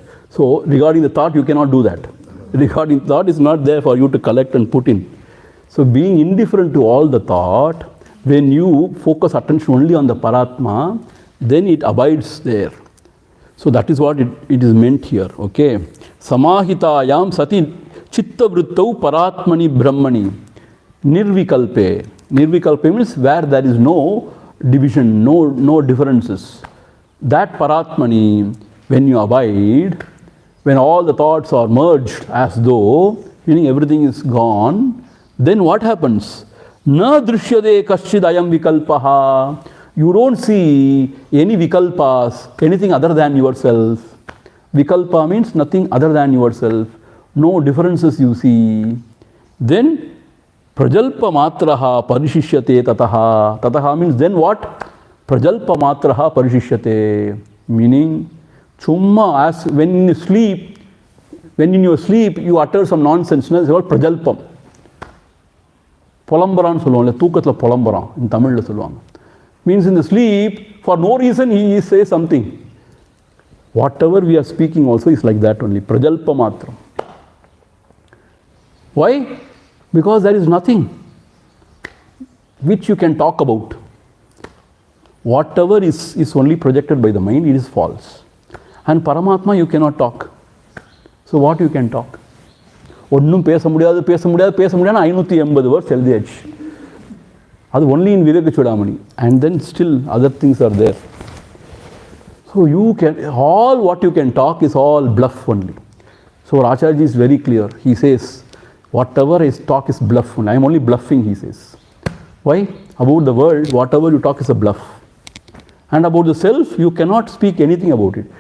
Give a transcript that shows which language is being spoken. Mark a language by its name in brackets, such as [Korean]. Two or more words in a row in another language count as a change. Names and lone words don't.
[English] So regarding the thought, you cannot do that. Regarding thought is not there for you to collect and put in. So being indifferent to all the thought, when you focus attention only on the Paratma, then it abides there. So that is what it is meant here, okay? [Sanskrit] Samahitayam sati chitta vrittau paratmani brahmani nirvikalpe. [English] Nirvikalpe means where there is no division, no differences. That paratmani, when you abide, when all the thoughts are merged as though, meaning everything is gone, then what happens? [Sanskrit] Na drishyade kaschidayam vikalpaha. [English] You don't see any vikalpas, anything other than yourself. Vikalpa means nothing other than yourself. No differences you see. [Sanskrit] Then prajalpa matraha parishishyate tataha. [English] Tataha means then what? [Sanskrit] Prajalpa matraha parishishyate. [English] Meaning, chumma, as when in your sleep you utter some nonsense, it's called prajalpam. [Tamil] Polambaraன்னு சொல்லுவாங்க, தூக்கத்தில் புலம்புறான் in தமிழில் சொல்லுவாங்க. [English] Means in the sleep, for no reason he says something. Whatever we are speaking also is like that only, [Sanskrit] prajalpa matram. [English] Why? Because there is nothing which you can talk about. Whatever is only projected by the mind, it is false. And Paramatma you cannot talk. So what you can talk? [Tamil] ஒன்றும் பேச முடியாது 580 words எழுதியாச்சு. [English] அது only in Vivekachudamani, and then still other things are there. So you can, all what you can talk is all bluff only. So Acharya is very clear. He says, whatever is talk is bluff only. I am only bluffing, he says. Why? About the world, whatever you talk is a bluff. And about the self, you cannot speak anything about it.